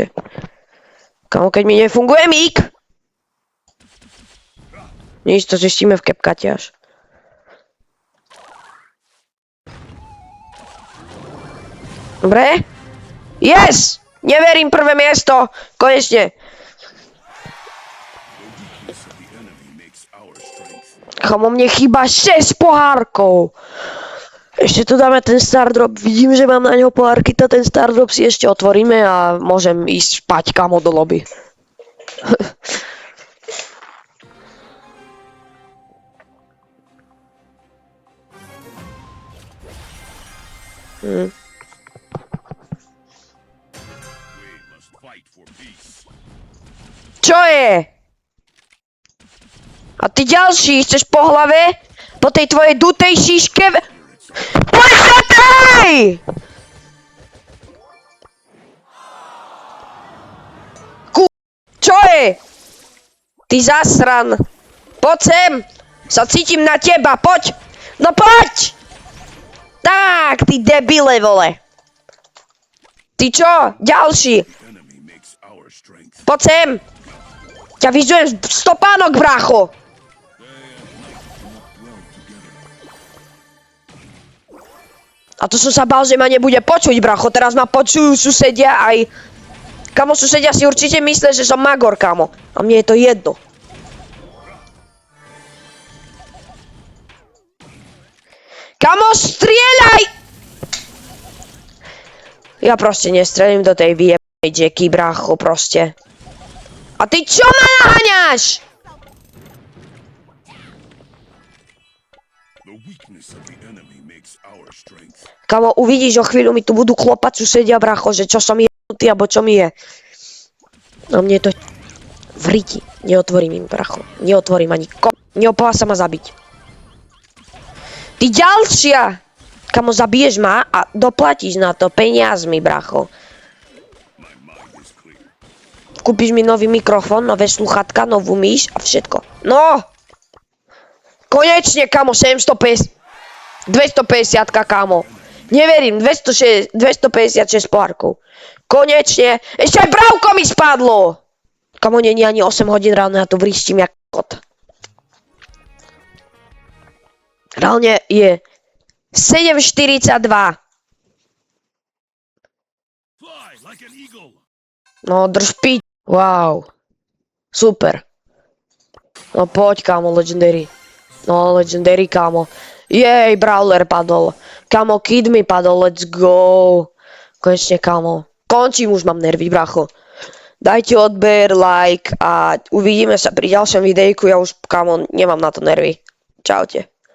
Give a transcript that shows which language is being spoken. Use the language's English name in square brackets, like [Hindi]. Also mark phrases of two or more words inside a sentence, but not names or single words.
[Slovak] Kamo, keď mi nefunguje mík! Nič, to zistíme v CapCute až. Dobre? Yes! Neverím, prvé miesto. Konečne. [English] Weakness of the enemy makes our strength. [Slovak] Kamo, mne chýba 6 pohárkov. Ešte tu dáme ten Stardrop. Vidím, že mám na ňo pohárky, to ten Stardrop si ešte otvoríme a môžem ísť spať, kamo, do lobby. [English] We must fight for peace. [Slovak] Čo je? A ty ďalší, chceš po hlave? Po tej tvojej dutej šiške? Poď sa tej! Čo je? Ty zasran. Poď sem. Sa cítim na teba, poď. No poď! Tak, ty debile, vole. Ty čo? Ďalší. [English] The enemy makes our strength. [Slovak] Poď sem. Ťa vyžujem stopánok, brácho. A to som sa bál, že ma nebude počuť, bracho. Teraz ma počujú susedia aj... Kamo, susedia si určite myslia, že som magor, kamo. A mne je to jedno. Kamo, strieľaj! Ja proste nestrelím do tej vyjebnej Jackie, brácho, proste. A ty čo ma naháňaš? [English] The weakness of the enemy makes our strength. [Slovak] Kamo, uvidíš, o chvíľu mi tu budú klopať susedia, bracho, že čo som jebnutý, alebo čo mi je. No mne to... V riti. Neotvorím im, bracho. Neotvorím ani neopáva sa ma zabiť. Ty ďalšia! Kamo, zabiješ ma a doplatíš na to peniazmi, bracho. [English] My mind is clear. [Slovak] Kúpiš mi nový mikrofón, nové sluchatka, novú myš a všetko. No! Konečne, kamo, 750... 250, kamo. Neverím, 256 pohárkov. Konečne. Ešte aj brávko mi spadlo! Kamo, nie ani 8 hodín ráno, ja tu vrištím jak kot. Reálne je 7:42. [English] Fly like an eagle. [Slovak] No, drž piť. Wow. Super. No poď, kamo, Legendary. No, Legendary, kamo. Jej, Brawler padol. Kamo, Kid mi padol, [English] let's go. [Slovak] Konečne, kamo. Končím, už mám nervy, bracho. Dajte odber, like a uvidíme sa pri ďalšom videjku. Ja už, kamo, nemám na to nervy. Čaute.